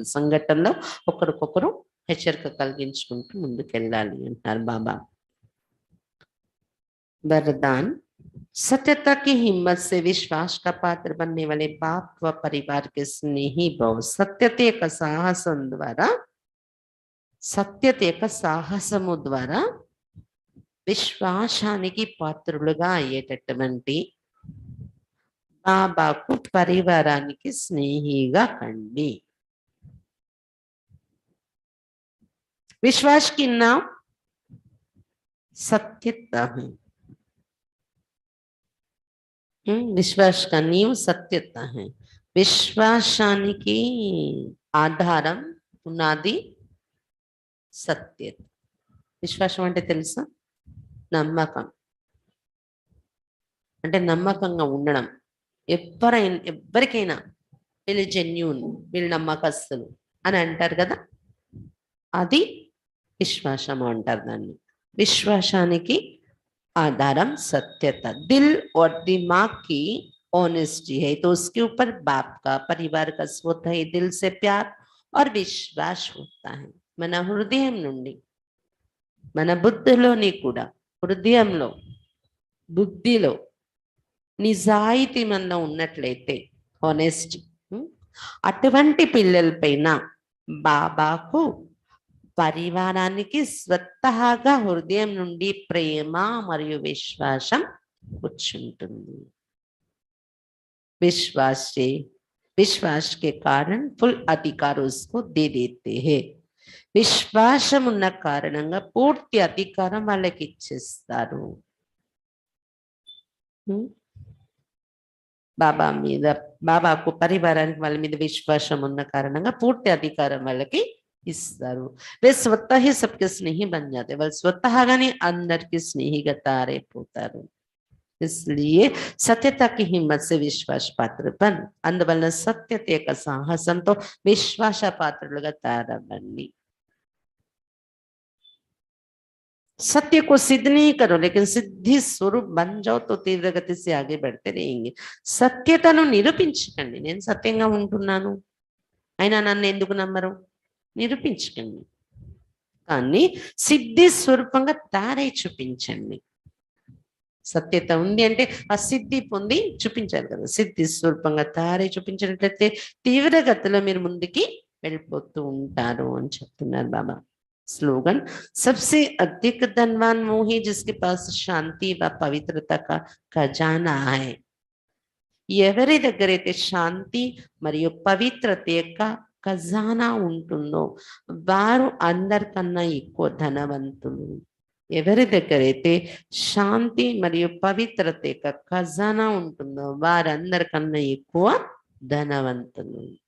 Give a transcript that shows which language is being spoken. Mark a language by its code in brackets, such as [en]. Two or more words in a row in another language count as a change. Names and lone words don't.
[te] సంఘటనలో ఒకరికొకరు హెచ్చరిక కలిగించుకుంటూ ముందుకెళ్ళాలి అంటారు బాబా. [hi] वरदान, सत्यता की हिम्मत से विश्वास का पात्र बनने वाले बाप व परिवार के स्नेही भाव सत्यते का साहसम द्वारा, [te] సత్యత యొక్క సాహసము ద్వారా విశ్వాసానికి పాత్రులుగా అయ్యేటటువంటి బాబాకు పరివారానికి స్నేహిగా కండి. [hi] विश्वास की नाव सत्यता है। विश्वास का नीव सत्यता है। [te] విశ్వాసానికి ఆధారం పునాది సత్యత. విశ్వాసం అంటే తెలుసా? నమ్మకం, అంటే నమ్మకంగా ఉండడం. ఎవరికైనా వీళ్ళు జెన్యూన్, వీళ్ళు నమ్మకస్తులు అని అంటారు కదా, అది విశ్వాసం అంటారు దాన్ని. విశ్వాసానికి ఆధారం సత్యత। [hi] दिल और दिमाग की ऑनेस्टी है तो उसके ऊपर बाप का परिवार का स्वतः ही दिल से प्यार और विश्वास होता है। [te] మన హృదయం నుండి, మన బుద్ధిలోని కూడా, హృదయంలో బుద్ధిలో నిజాయితీ మనలో ఉన్నట్లయితే ఆనెస్టీ, అటువంటి పిల్లలపైన బాబాకు పరివారానికి స్వతహాగా హృదయం నుండి ప్రేమ మరియు విశ్వాసం కూర్చుంటుంది. [hi] विश्वास के कारण फुल अधिकार उसको दे देते हैं. [te] విశ్వాసం ఉన్న కారణంగా పూర్తి అధికారం వాళ్ళకి ఇచ్చేస్తారు. బాబా మీద, బాబాకు పరివారానికి వాళ్ళ మీద విశ్వాసం ఉన్న కారణంగా పూర్తి అధికారం వాళ్ళకి ఇస్తారు. [hi] वे स्वतः ही सबके स्नेही बन जाते, [te] వాళ్ళు స్వతహాగానే అందరికి స్నేహిగా తారైపోతారు. [hi] इसलिए सत्यता की हिम्मत से विश्वास पात्र बन, [te] అందువల్ల సత్యత యొక్క సాహసంతో విశ్వాస పాత్రులుగా తారబండి. [hi] सत्य को सिद्ध नहीं करो लेकिन सिद्धि स्वरूप बन जाओ तो तीव्र गति से आगे बढ़ते रहेंगे. [te] సత్యతను నిరూపించకండి, నేను సత్యంగా ఉంటున్నాను అయినా నన్ను ఎందుకు నమ్మరు, నిరూపించకండి. కానీ సిద్ధి స్వరూపంగా తారై చూపించండి. సత్యత ఉంది అంటే ఆ సిద్ధి పొంది చూపించాలి కదా. సిద్ధి స్వరూపంగా తారై చూపించినట్లయితే తీవ్రగతిలో మీరు ముందుకి వెళ్ళిపోతూ ఉంటారు అని చెప్తున్నారు బాబా. [hi] स्लोगन, सबसे अधिक धनवान वो है जिसके पास शांति व पवित्रता का खजाना है. [te] ఎవరి దగ్గరైతే శాంతి మరియు పవిత్రత యొక్క ఖజానా ఉంటుందో వారు అందరికన్నా ఎక్కువ ధనవంతులు. ఎవరి దగ్గర అయితే శాంతి మరియు పవిత్రత యొక్క ఖజానా ఉంటుందో వారందరికన్నా ఎక్కువ ధనవంతులు.